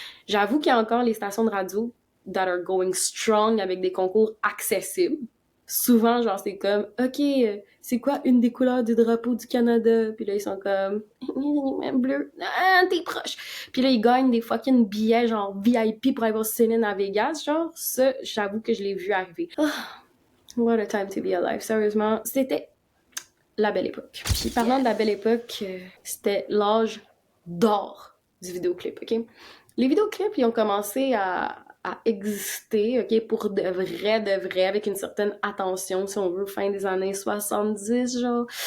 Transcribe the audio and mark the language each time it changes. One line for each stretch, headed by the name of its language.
French: J'avoue qu'il y a encore les stations de radio
English: that are going strong
French: avec des concours accessibles. Souvent, genre, c'est comme, OK, c'est quoi une des couleurs du drapeau du Canada? Puis là, ils sont comme, bleu, ah, t'es proche. Puis là, ils gagnent des fucking billets, genre, VIP pour aller voir Céline à Vegas, genre. Ça, j'avoue que je l'ai vu arriver.
English: Oh, what a time to be alive.
French: Sérieusement, c'était la belle époque. Puis parlant de la belle époque, c'était l'âge d'or du vidéoclip, OK? Les vidéoclips, ils ont commencé à exister, OK, pour de vrai, avec une certaine attention, si on veut, fin des années 70, genre.